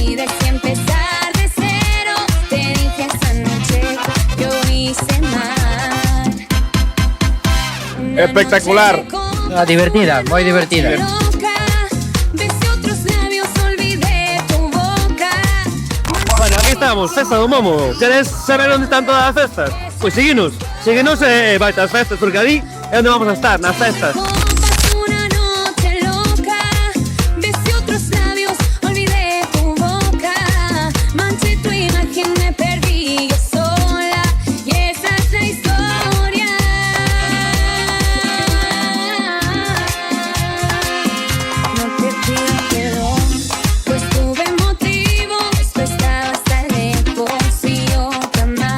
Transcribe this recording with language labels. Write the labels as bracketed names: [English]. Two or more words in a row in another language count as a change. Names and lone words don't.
[Spanish] Y desde empezar de cero, te dije esa noche, yo hice mal. Una Espectacular. noche de copa, [Galician] Divertida, moi divertida. [Spanish] loca, besé otros labios, olvidé tu boca. Bueno, [Galician] aquí estamos, festa do Momo. Queres saber onde están todas as festas? Pois síguenos e vai ás festas, porque ali é onde [Spanish] vamos a estar, [Galician] nas festas. [Spanish] Copas, una noche loca, besé otros labios, olvidé tu boca. Manché tu imagen, me perdí yo sola, y esa es la historia. No te pido perdón, pues tuve motivos, tú estabas tan lejos y yo tan mal.